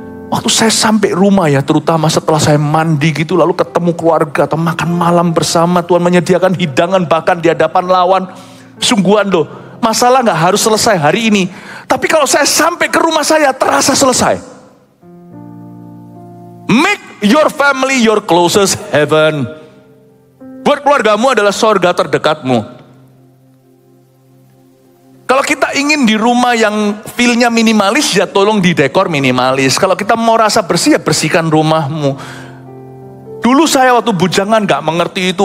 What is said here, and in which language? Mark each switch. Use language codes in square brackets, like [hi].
[id] Waktu saya sampai rumah ya, terutama setelah saya mandi gitu, lalu ketemu keluarga atau makan malam bersama, Tuhan menyediakan hidangan bahkan di hadapan lawan. Sungguhan loh, masalah gak harus selesai hari ini. Tapi kalau saya sampai ke rumah saya, terasa selesai. [en] Make your family your closest heaven. [id] Buat keluargamu adalah sorga terdekatmu. Kalau kita ingin di rumah yang feel-nya minimalis, ya tolong didekor minimalis. Kalau kita mau rasa bersih, ya bersihkan rumahmu. Dulu saya waktu bujangan gak mengerti itu.